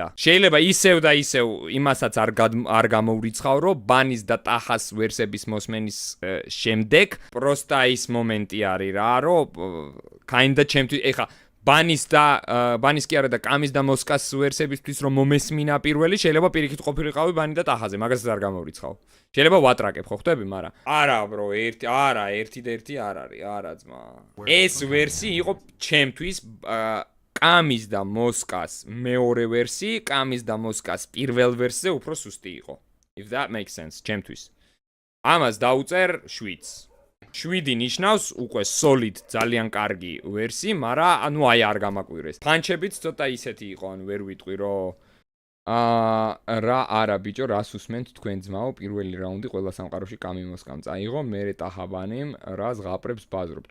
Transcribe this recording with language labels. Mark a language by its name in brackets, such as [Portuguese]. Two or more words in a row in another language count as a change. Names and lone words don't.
[Georgian] შეიძლება ისევ და ისევ იმასაც არ გამოვრიცხავ, რომ ბანის და ტაჰას ვერსების მოსმენის შემდეგ პროსტა ის მომენტი არის რა, რომ kinda ჩემთვის ეხა ბანის კი არა და კამის და მოსკას ვერსებისთვის რომ მომესმინა პირველი, შეიძლება პირიქით ყოფილიყავი ბანი და ტაჰაზე, მაგასაც არ გამოვრიცხავ. შეიძლება ვატრაკებ ხო ხვდები, მაგრამ არა bro, ერთი და ერთი არ არის, არა ძმა. ეს ვერსი იყო ჩემთვის კამის და მოსკას მეორე ვერსი, კამის და მოსკას პირველ ვერსზე უფრო სუსტი იყო. [English] If that makes sense, [Georgian] ჩემთვის. ამას დაუწერ 7. 7 ნიშნავს უკვე solid ძალიან კარგი ვერსი, მაგრამ ანუ აი არ გამაკვირეს. ფანჩებიც ცოტა ისეთი იყო, ანუ ვერ ვიტყვი რომ რა არა ბიჭო, რას უსმენთ თქვენ ძმაო, პირველი რაუნდი ყველა სამყაროში კამი მოსკამ წაიღო, მერე ტაჰაბანიმ რა ზღაპრებს ბაზრობთ.